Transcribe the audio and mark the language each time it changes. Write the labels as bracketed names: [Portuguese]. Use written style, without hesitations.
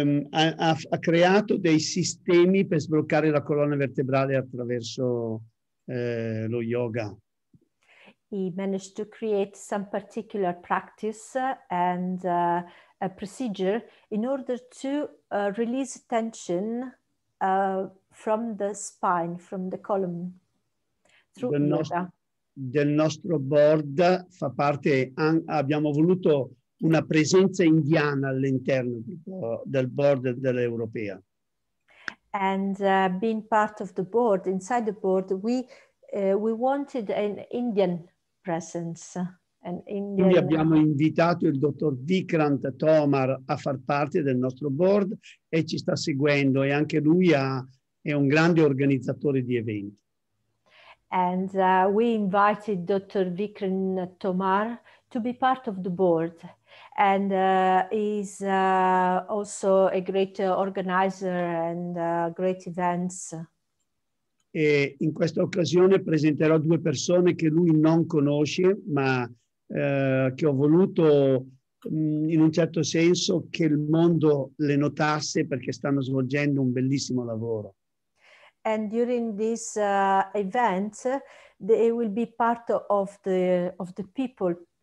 [Italian] Ha creato dei sistemi per sbloccare la colonna vertebrale attraverso lo yoga. [English] He managed to create some particular practice and a procedure in order to release tension from the spine, from the column, through yoga. [Italian] Del nostro board fa parte, abbiamo voluto una presenza indiana all'interno del board dell'Europea. [English] And being part of the board, inside the board, we wanted an Indian presence. [Italian] Quindi abbiamo invitato il dottor Vikrant Tomar a far parte del nostro board e ci sta seguendo, e anche lui è un grande organizzatore di eventi. [English] And we invited Dr. Vikrant Tomar to be part of the board. And he's also a great organizer and great events. [Italian] E in questa occasione presenterò due persone che lui non conosce, ma che ho voluto in un certo senso che il mondo le notasse, perché stanno svolgendo un bellissimo lavoro. [English] And during this event, they will be part of the people.